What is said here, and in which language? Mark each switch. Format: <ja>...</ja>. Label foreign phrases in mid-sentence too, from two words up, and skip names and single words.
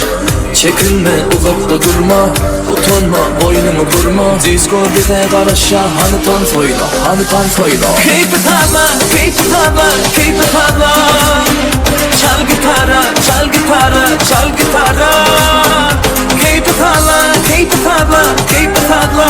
<tr>Çekinme uzakta durma, utanma boynumu vurma. Disco bize karışa, hani tan soyla, hani tan soyla.</tr> <en>Keep it</en> <tr>hava,</tr> <en>keep it</en> <tr>hava,</tr> <en>keep it</en> <tr>hava. Çal gitara, çal gitara, çal gitara.</tr> <en>Keep it</en> <tr>hava,</tr> <en>keep it</en> <tr>hava,</tr> <en>keep it</en> <tr>hava.</tr>